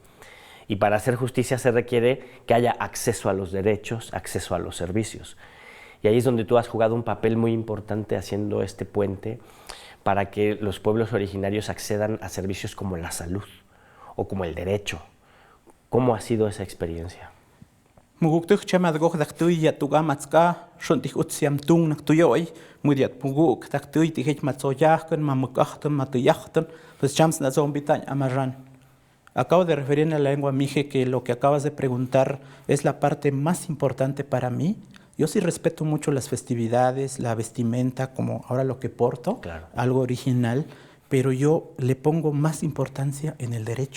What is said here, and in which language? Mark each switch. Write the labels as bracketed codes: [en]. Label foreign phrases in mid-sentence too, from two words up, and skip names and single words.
[es] Y para hacer justicia se requiere que haya acceso a los derechos, acceso a los servicios. Y ahí es donde tú has jugado un papel muy importante haciendo este puente para que los pueblos originarios accedan a servicios como la salud o como el derecho. ¿Cómo ha sido esa experiencia? [agr] Muguktuk chamadgoj daktuy yatugamatska shontik utsiam tung naktuyoy mudiat puguk daktuy tijech matsoyajkan mamukajtan matuyajtan pues chams na zombitañ amarran. [es] Acabo de referirme a la lengua mije, que lo que acabas de preguntar es la parte más importante para mí. Yo sí respeto mucho las festividades, la vestimenta, como ahora lo que porto, claro, algo original, pero yo le pongo más importancia en el derecho.